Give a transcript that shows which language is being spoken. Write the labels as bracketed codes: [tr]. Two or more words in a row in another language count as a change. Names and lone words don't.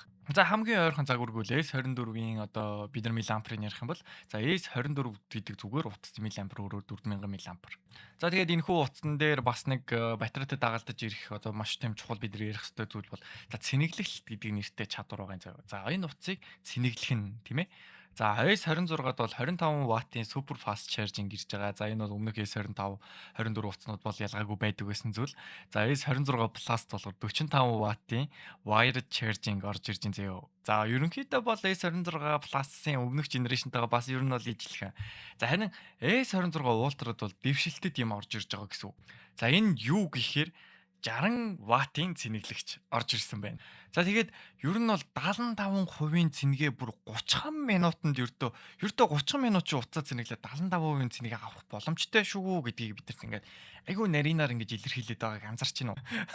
[mn] За хамгийн ойрхон загваргүй л S24-ийн одоо бид нар мАh-ыг ярих юм бол за S24 гэдэг зүгээр утас мАh өөрөө 4000 мАh. За тэгээд энэхүү утсан дээр бас нэг батарейтай дагалдаж ирэх одоо маш тийм чухал бид нар ярих хэрэгтэй зүйл бол за цэнэглэлт гэдэг нэртэй чадвар байгаа юм. За энэ утсыг цэнэглэх нь тийм ээ. За S26-д бол 25 ваттын [en] super fast charging [mn] ирж байгаа. За энэ бол өмнөх S25, 24 утаснууд бол ялгаагүй байдаг байсан зүйл. За S26 Plus-д болохоор 45 ваттын [en] wired charging [mn] орж ирж байгаа зөө. За ерөнхийдөө бол S26 Plus-ын өмнөх генерашнтайгаа бас ер нь бол ижилхэн. За харин S26 Ultra-д бол дэвшилтэд юм орж ирж байгаа гэсэн үг. За энэ юу гэхээр 60 ваттын цэнэглэгч орж ирсэн байна. За тэгээд ер нь бол 75% цэнэгээ бүр 30 минутанд ердөө 30 минут чи уцаа цэнэглээ 75% цэнийг авах боломжтой шүү гэдгийг бидэрт ингээд айгүй нарийнаар ингэж илэрхийлээд байгааг анзарч байна уу?